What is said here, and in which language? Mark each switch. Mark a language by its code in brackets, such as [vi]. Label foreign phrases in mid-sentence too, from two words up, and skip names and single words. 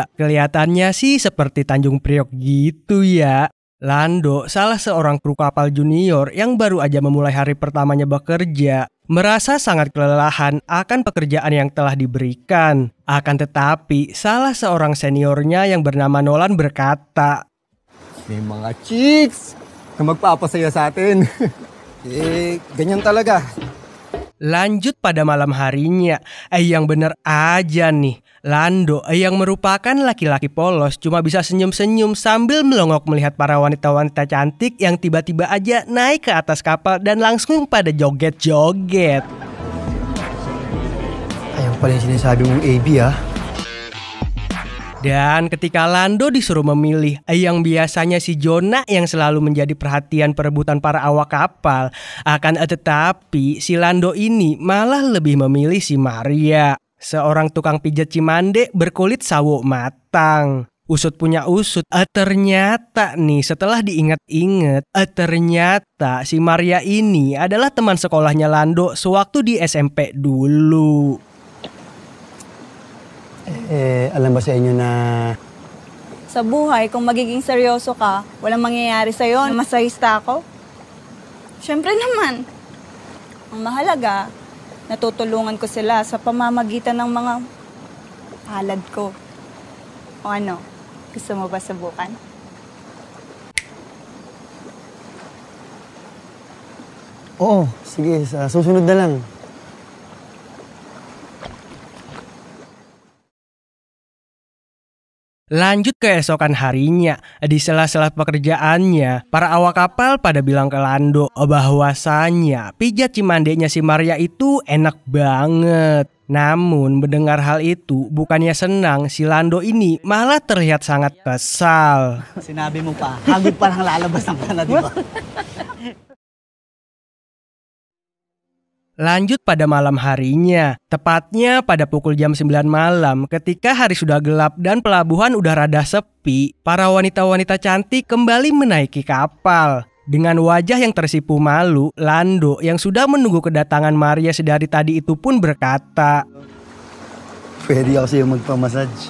[id] Kelihatannya sih seperti Tanjung Priok gitu ya. Lando, salah seorang kru kapal junior yang baru aja memulai hari pertamanya bekerja, merasa sangat kelelahan akan pekerjaan yang telah diberikan. Akan tetapi, salah seorang seniornya yang bernama Nolan berkata, [tl] "May mga chicks na magpapasaya sa atin." Ganyan talaga. [id] Lanjut pada malam harinya, yang bener aja nih, Lando yang merupakan laki-laki polos cuma bisa senyum-senyum sambil melongok melihat para wanita-wanita cantik yang tiba-tiba aja naik ke atas kapal dan langsung pada joget-joget. [tl] Ayan pala yung sinasabi mong AB ah. [id] Dan ketika Lando disuruh memilih, yang biasanya si Jonah yang selalu menjadi perhatian perebutan para awak kapal, akan tetapi si Lando ini malah lebih memilih si Maria, seorang tukang pijat cimande berkulit sawo matang. Usut punya usut, ternyata nih setelah diingat-ingat, ternyata si Maria ini adalah teman sekolahnya Lando sewaktu di SMP dulu. [tl] Alam ba sa inyo na Sa buhay, kung magiging seryoso ka, walang mangyayari sa'yo, masahista ako? Siyempre naman. Ang mahalaga, natutulungan ko sila sa pamamagitan ng mga palad ko. O ano, gusto mo ba subukan? Oo, sige, sa susunod na lang. [id] Lanjut keesokan harinya, di sela-sela pekerjaannya, para awak kapal pada bilang ke Lando bahwasanya pijat cimandenya si Maria itu enak banget. Namun mendengar hal itu, bukannya senang, si Lando ini malah terlihat sangat kesal. [tl] Sinabi mo pa, hagod parang lalabas ng kana, di ba? [id] Lanjut pada malam harinya, tepatnya pada pukul jam 9 malam ketika hari sudah gelap dan pelabuhan udah rada sepi, para wanita-wanita cantik kembali menaiki kapal. Dengan wajah yang tersipu malu, Lando yang sudah menunggu kedatangan Maria sedari tadi itu pun berkata, [tl] Pwede ako sa'yo magpamassage.